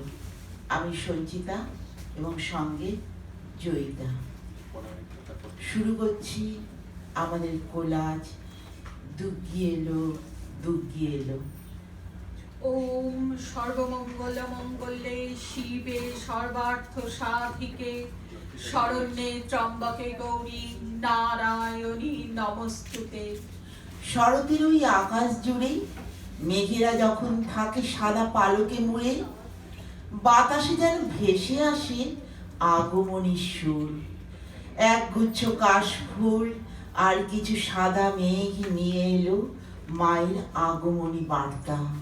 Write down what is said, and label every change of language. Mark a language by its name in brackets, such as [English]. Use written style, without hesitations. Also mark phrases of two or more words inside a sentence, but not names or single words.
[Bangla] আমি সঞ্চিতা এবং সঙ্গে জয়িতা। শুরু করছি আমাদের কোলাজ দুগ্গি এলো দুগ্গি এলো। [Sanskrit] ওম সর্বমঙ্গল মঙ্গলে শিবে সর্বার্থ সাধিকে শরণ্যে ত্র্যম্বকে গৌরী নারায়ণী নমস্তুতে। [Bangla] শরতের ওই আকাশ জুড়ে মেঘেরা যখন থাকে সাদা পালকে মুড়ে, বাতাসে যেন ভেসে আসে আগমনীর সুর। একগুচ্ছ কাশফুল আর কিছু সাদা মেঘ নিয়ে এলো মায়ের আগমনী বার্তা।